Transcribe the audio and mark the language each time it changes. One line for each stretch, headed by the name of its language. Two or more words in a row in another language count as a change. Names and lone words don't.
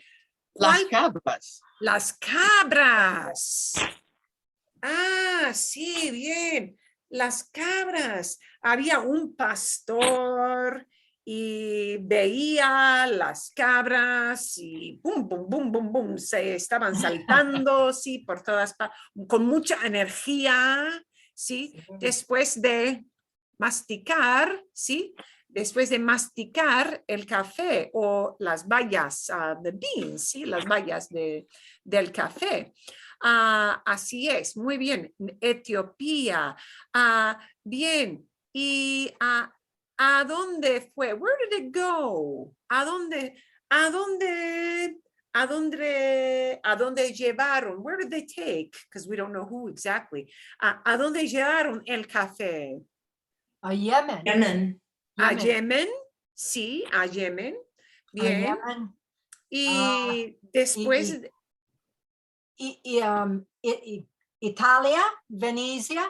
Spanish: Las cabras. Las cabras. Sí, bien. Las cabras. Había un pastor y veía las cabras y bum, bum, bum, bum, bum, se estaban saltando, sí, por todas partes, con mucha energía, sí, después de masticar, sí, después de masticar el café o las bayas,
English: the beans,
Spanish: sí, las bayas del café. Así es, muy bien. Etiopía. Bien. ¿Y a dónde fue?
English: Where did it go?
Spanish: ¿A dónde llevaron?
English: Where did they take? Because we don't know who exactly.
Spanish: ¿A dónde llevaron el café? A Yemen. A Yemen. Sí, a Yemen. Bien. Yemen. Y después... Italia, Venecia.